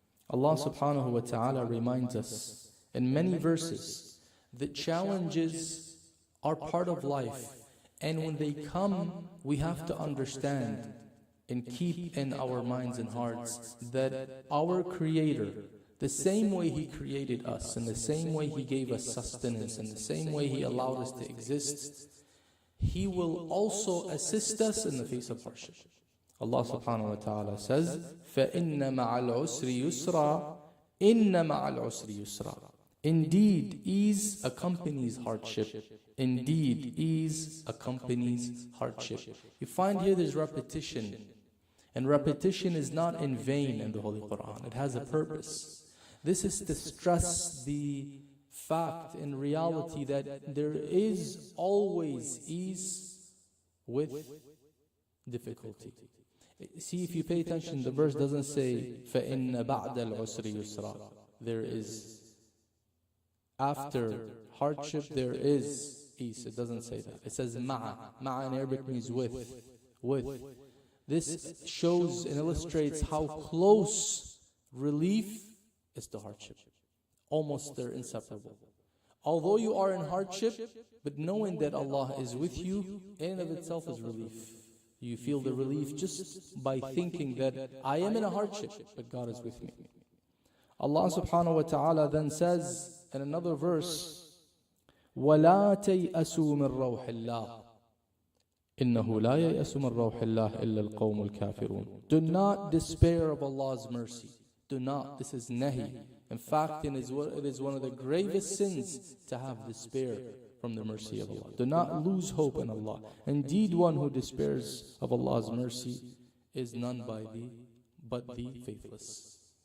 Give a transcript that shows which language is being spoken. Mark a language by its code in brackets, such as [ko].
[en] Allah subhanahu wa ta'ala reminds us in many verses that challenges are part of life, and when they come, we have to understand and keep in our minds and hearts that our Creator, the same way He created us, and the same way He gave us sustenance, and the same way He allowed us to exist, He will also assist us in the face of hardship. Allah subhanahu wa ta'ala says, [ar] فَإِنَّ مَعَ الْعُسْرِ يُسْرًا إِنَّ مَعَ الْعُسْرِ يُسْرًا. [en] Indeed, ease accompanies hardship. Indeed, ease accompanies hardship. You find here there's repetition. And repetition is not in vain in the Holy Quran. It has a purpose. This is to stress the fact in reality that there is always ease with difficulty. See, if you pay attention, the verse doesn't say [ar] فَإِنَّ بَعْدَ الْعُسْرِ يُسْرًا. [en] There is, after hardship, there is ease. It doesn't say that. It says ma'a. Ma'a in Arabic means with. With. This shows and illustrates how close relief is to hardship. Almost they're inseparable. Although you are in hardship, but knowing that Allah is with you, in and of itself is relief. You feel the relief just by thinking that I am in a hardship, but God is with me. Allah subhanahu wa ta'ala then says in another verse, [ar] وَلَا تَيْأَسُوا مِنْ رَوْحِ اللَّهِ إِنَّهُ لَا يَيْأَسُ مِنْ رَوْحِ اللَّهِ إِلَّا الْقَوْمُ الْكَافِرُونَ. [en] Do not despair of Allah's mercy. Do not. This is nahi. In fact, it is one of the gravest sins to have despair from the mercy of Allah. Do not lose hope in Allah. Indeed, one who despairs of Allah's mercy is none but the faithless.